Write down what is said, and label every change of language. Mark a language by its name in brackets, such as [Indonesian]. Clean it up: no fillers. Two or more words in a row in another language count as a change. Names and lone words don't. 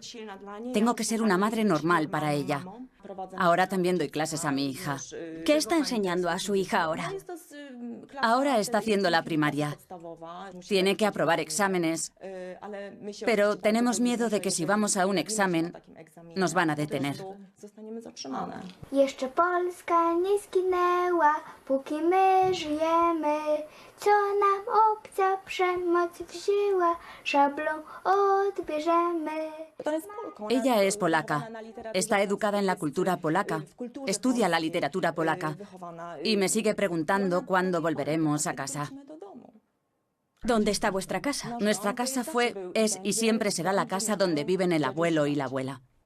[Spanish] Tengo que ser una madre normal para ella. Ahora también doy clases a mi hija. ¿Qué está enseñando a su hija ahora? Ahora está haciendo la primaria. Tiene que aprobar exámenes, pero tenemos miedo de que si vamos a un examen, nos van a detener. [Polish] Jeszcze Polska nie zginęła, póki my żyjemy. Co nam obca przemoc wzięła, szablą odbierzemy. [Spanish] Ella es polaca. Está educada en la cultura polaca. Estudia la literatura polaca. Y me sigue preguntando cuándo volveremos a casa. ¿Dónde está vuestra casa? Nuestra casa fue, es y siempre será la casa donde viven el abuelo y la abuela.